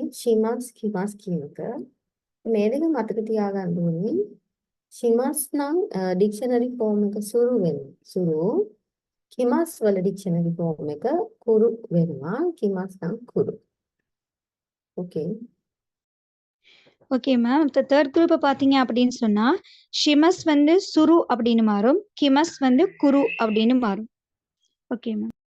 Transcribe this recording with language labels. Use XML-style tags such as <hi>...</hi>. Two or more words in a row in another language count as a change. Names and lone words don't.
<ja>します きます</ja> <si>කියන එක. මේ දෙක මතක තියාගන්න ඕනේ. shimas නම්</si> <en>dictionary form</en> <si>එක සුරු වෙනවා. සුරු. kimas වල</si> <en>dictionary form</en> <si>එක කුරු වෙනවා. kimas නම් කුරු. okay.</si> <en>okay ma'am.</en> <ta>இப்போ</ta> <en>third group</en> <ta>பார்த்தீங்க அப்படின்னு சொன்னா, ஷிமஸ் வந்து சுரு அப்படின்னு மாறும். கிமஸ் வந்து குரு அப்படின்னு மாறும்.</ta> <en>okay ma'am.</en>